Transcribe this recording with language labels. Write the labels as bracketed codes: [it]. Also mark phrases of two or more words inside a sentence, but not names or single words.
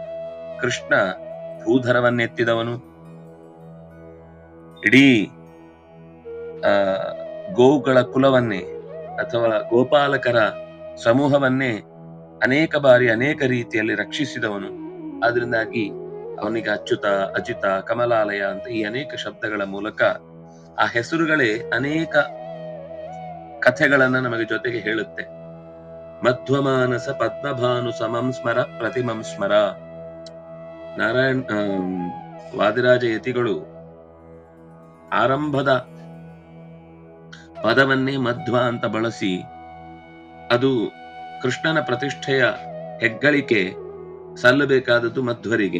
[kn] ಕೃಷ್ಣ ಭೂಧರವನ್ನೆತ್ತಿದವನು, ಇಡೀ ಗೋವುಗಳ ಕುಲವನ್ನೇ ಅಥವಾ ಗೋಪಾಲಕರ ಸಮೂಹವನ್ನೇ ಅನೇಕ ಬಾರಿ ಅನೇಕ ರೀತಿಯಲ್ಲಿ ರಕ್ಷಿಸಿದವನು. ಆದ್ರಿಂದಾಗಿ ಅವನಿಗೆ ಅಚ್ಯುತ, ಅಜಿತ, ಕಮಲಾಲಯ ಅಂತ ಈ ಅನೇಕ ಶಬ್ದಗಳ ಮೂಲಕ ಆ ಹೆಸರುಗಳೇ ಅನೇಕ ಕಥೆಗಳನ್ನ ನಮಗೆ ಜೊತೆಗೆ ಹೇಳುತ್ತೆ. [sa] मध्वमानस पद्मभानु समं स्मर प्रतिमं स्मर. [kn] ವಾದಿರಾಜ ಯತಿಗಳು ಆರಂಭದ ಪದವನ್ನೇ ಮಧ್ವ ಅಂತ ಬಳಸಿ, ಅದು ಕೃಷ್ಣನ ಪ್ರತಿಷ್ಠೆಯ ಹೆಗ್ಗಳಿಕೆ ಸಲ್ಲಬೇಕಾದದ್ದು ಮಧ್ವರಿಗೆ.